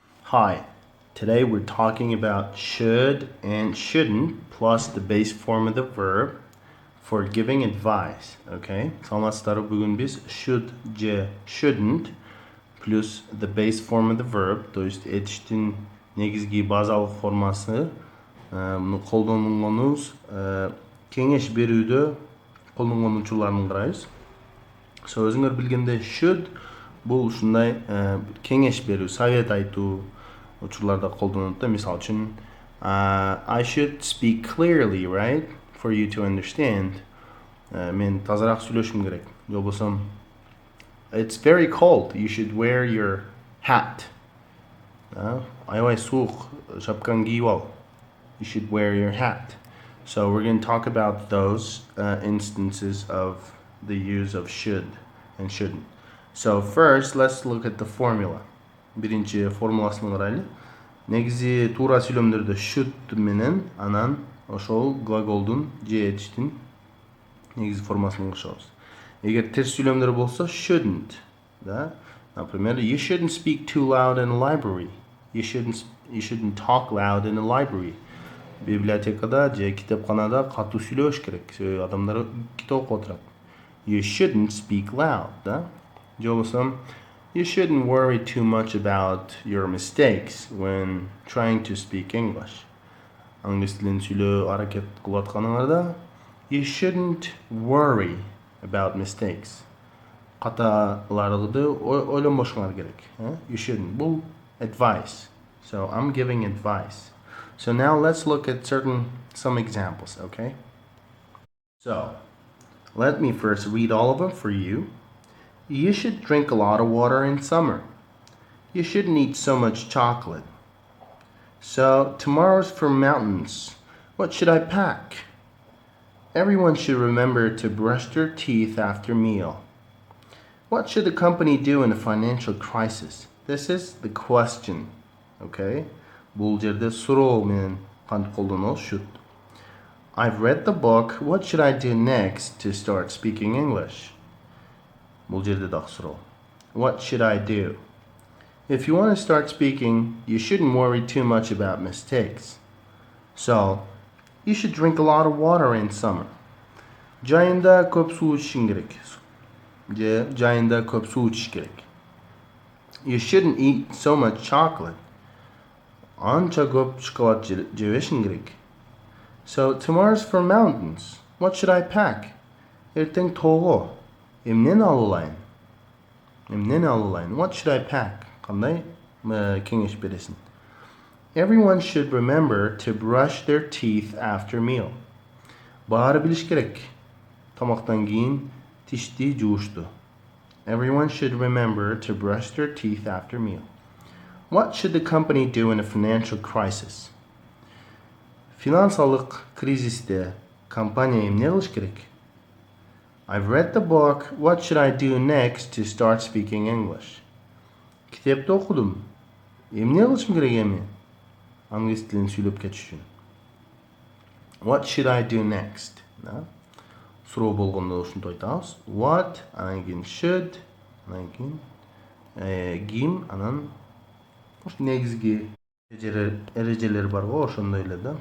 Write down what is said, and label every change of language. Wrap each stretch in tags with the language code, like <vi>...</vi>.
<en>Hi, today we're talking about should and shouldn't plus the base form of the verb for giving advice, okay?</en> <ky>Саламатсыздарбы, бүгүн биз should же shouldn't</ky> <en>plus the base form of the verb,</en> <ky>то есть этиштин негизги базалык формасы, муну колдонгонубуз кеңеш берүүдө колдонгон учурларын карайбыз. So өзүңөр билгендей should бул ушундай кеңеш берүү, совет айтуу учурларда колдонулат да. Мисалы үчүн</ky> <en>I should speak clearly, right? For you to understand.</en> <ky>Мен тазараак сүйлөшүм керек. Же болбосо</ky> <en>it's very cold. You should wear your hat.</en> <ky>Аябай суук, шапкаңды кийип ал.</ky> <en>You should wear your hat. So we're going to talk about those instances of the use of should and shouldn't. So first, let's look at the formula.</en> <ky>Биринчи формуласын карайлы. Негизи туура сүйлөмдөрдө should менен анан ошол глаголдун же этиштин негизи формасын кошобуз. Эгер терс сүйлөмдөр болсо shouldn't, да?</ky> <ru>Например,</ru> <en>you shouldn't speak too loud in a library. You shouldn't talk loud in a library.</en> <ky>Библиотекада же китепканада катуу сүйлөбөш керек. Себеби адамдар китеп окуп отурат.</ky> <en>You shouldn't speak loud, да?</en> <ky>Же болбосо</ky> <en>you shouldn't worry too much about your mistakes when trying to speak English.</en> <ky>Англис тилин сүйлөө аракет кылып атканыңарда</ky> <en>you shouldn't worry about mistakes.</en> <ky>Каталарды ойлонбошуңар керек.</ky> <en>You shouldn't.</en> <ky>Бул</ky> <en>advice. So I'm giving advice. So now let's look at some examples, okay? So let me first read all of them for you. You should drink a lot of water in summer. You shouldn't eat so much chocolate. So tomorrow's for mountains. What should I pack? Everyone should remember to brush their teeth after meal. What should the company do in a financial crisis? This is the question, okay?</en> <ky>Бул жерде суроо менен кантип колдонобуз should.</ky> <en>I've read the book. What should I do next to start speaking English?</en> <ky>Бул жерде дагы суроо.</ky> <en>What should I do? If you want to start speaking, you shouldn't worry too much about mistakes. So, you should drink a lot of water in summer.</en> <ky>Жайында көп суу ичишиң керек. Же жайында көп суу ичиш керек.</ky> <en>You shouldn't eat so much chocolate.</en> <ky>Анча көп шоколад жебешиң керек.</ky> <en>So, tomorrow's for mountains. What should I pack?</en> <ky>Эртең тоого. Эмнени алып алайын?</ky> <en>What should I pack?</en> <ky>Кандай кеңеш бересиң?</ky> <en>Everyone should remember to brush their teeth after meal.</en> <ky>Баары билиш керек. Тамактан кийин тишти жуушту.</ky> <en>Everyone should remember to brush their teeth after meal. What should the company do in a financial crisis?</en> <ky>Финансалык кризисте компания эмне кылыш керек?</ky> <en>I've read the book. What should I do next to start speaking English?</en> <ky>Китепти окудум. Эмне кылышым керек эми? Англис тилин сүйлөп кетиш үчүн.</ky> <en>What should I do next?</en> <ky>Суроо болгондо ушинтип айтабыз. What, анан кийин should, анан кийин ким, анан негизги эрежелер бар го, ошондой эле да.</ky>